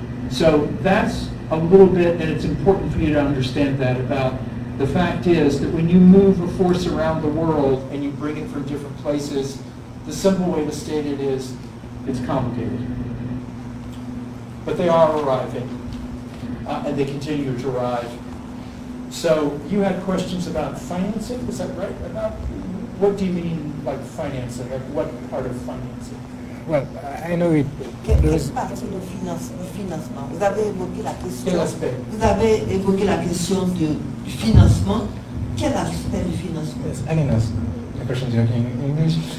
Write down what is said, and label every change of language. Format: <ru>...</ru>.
<en>So that's a little bit, and it's important for you to understand that about the fact is that when you move a force around the world and you bring it from different places, the simple way to state it is it's complicated. But they are arriving, and they continue to arrive. So you had questions about financing, is that right? About what do you mean, like financing? Like what part of financing? Well, I know it.</en> <fr>Quelle partie du financement? Vous avez évoqué la question. Quel aspect? Vous avez évoqué la question du financement. Quel aspect du financement?</fr> <en>Yes, I can ask the question in English.</en>